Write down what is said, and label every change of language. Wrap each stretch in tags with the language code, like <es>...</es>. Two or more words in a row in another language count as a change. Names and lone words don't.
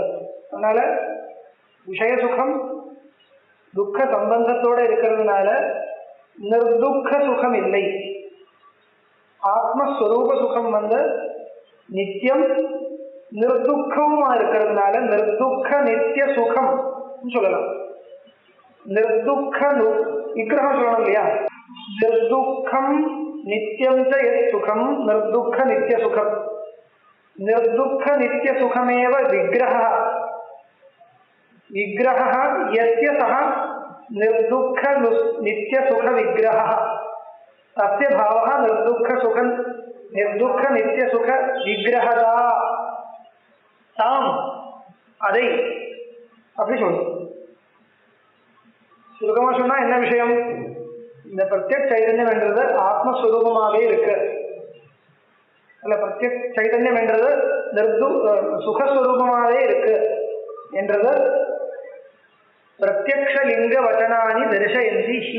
<ta>அதனால விஷய சுகம் துக்க சம்பந்தத்தோடு இருக்கிறதுனால நிர்துக்க சுகம் இல்லை. ஆத்மஸ்வரூப சுகம் நித்தியம் நிர்துக்கமா இருக்கிறதுனால நிர்துக்க நித்திய சுகம் சொல்லலாம். நிர்துக்க விக்கிரகம் சொல்லணும் இல்லையா?</ta> <sa>निर्दुःखं नित्यं च यत् सुखं निर्दुःख नित्य सुखं. निर्दुःख नित्य सुखमेव विग्रहः. विग्रहः यस्य सः निर्दुःख नित्य सुख विग्रहः तस्य भावः निर्दुःख नित्य सुख विग्रहता</sa> <ta>தாம் அதை அப்படி சொல்லும். சுருக்கமா சொன்னா என்ன விஷயம்? இந்த பிரத்யக் சைதன்யம் என்றது ஆத்மஸ்வரூபமாகவே இருக்கு. அல்ல, பிரத்யக் சைதன்யம் என்றது சுகஸ்வரூபமாகவே இருக்கு என்றது</ta> <sa>प्रत्यक्ष लिङ्ग वचनानि दर्शयन्ति हि.</sa>